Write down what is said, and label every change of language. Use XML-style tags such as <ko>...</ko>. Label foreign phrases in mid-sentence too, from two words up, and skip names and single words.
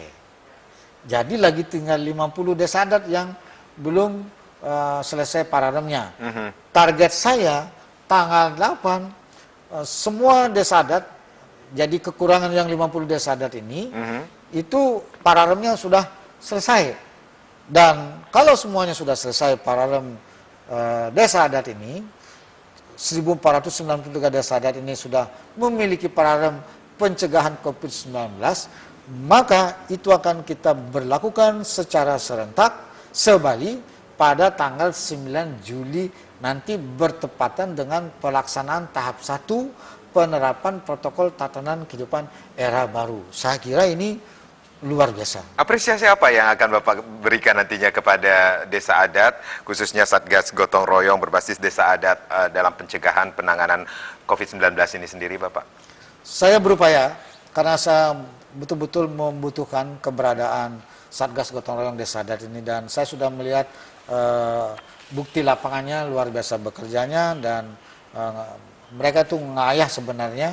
<id>Jadi lagi tinggal 50 desa adat yang belum selesai pararemnya. Target saya tanggal 8 semua desa adat, jadi kekurangan yang 50 desa adat ini itu pararemnya sudah selesai. Dan kalau semuanya sudah selesai pararem desa adat ini, 1.493 desa adat ini sudah memiliki pararem pencegahan COVID-19, maka itu akan kita berlakukan secara serentak se-Bali pada tanggal 9 Juli nanti bertepatan dengan pelaksanaan tahap 1 penerapan protokol tatanan kehidupan era baru. Saya kira ini luar biasa. Apresiasi apa yang akan Bapak berikan nantinya kepada desa adat, khususnya Satgas Gotong Royong berbasis desa adat dalam pencegahan penanganan COVID-19 ini sendiri, Bapak? Saya berupaya, karena saya betul-betul membutuhkan keberadaan Satgas Gotong Royong desa adat ini, dan saya sudah melihat bukti lapangannya luar biasa bekerjanya, dan mereka itu ngayah sebenarnya.</id>